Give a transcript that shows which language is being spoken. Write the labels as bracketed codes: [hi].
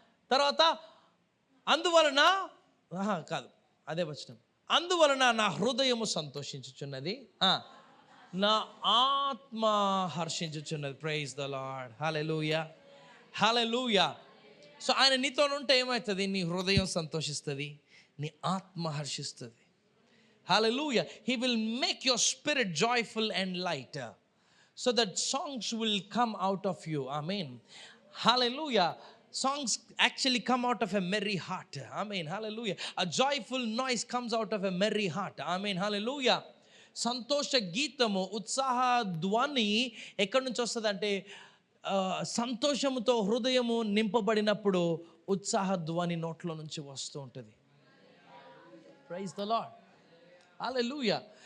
[te] తర్వాత అందువలన కాదు, అదే వచనం, అందువలన నా హృదయము సంతోషించుచున్నది, నా ఆత్మ హర్షించుచున్నది. [en] Praise the Lord. [te] Hallelujah, hallelujah. So ఆయన నీతో ఉంటే ఏమవుతుంది? నీ హృదయం సంతోషిస్తుంది, నీ ఆత్మ హర్షిస్తుంది. హల్లెలూయా. [en] He will make your spirit joyful and light so that songs will come out of you. Amen. Hallelujah. Songs actually come out of a merry heart. Amen. Hallelujah. A joyful noise comes out of a merry heart. Amen. Hallelujah. [te] సంతోష గీతము, ఉత్సాహ ధ్వని ఎక్కడి నుంచి వస్తుంది అంటే సంతోషముతో హృదయము నింపబడినప్పుడు ఉత్సాహ ధ్వని నోట్లో నుంచి వస్తూ ఉంటుంది. [en] Praise the Lord. [te] హల్లెలూయా.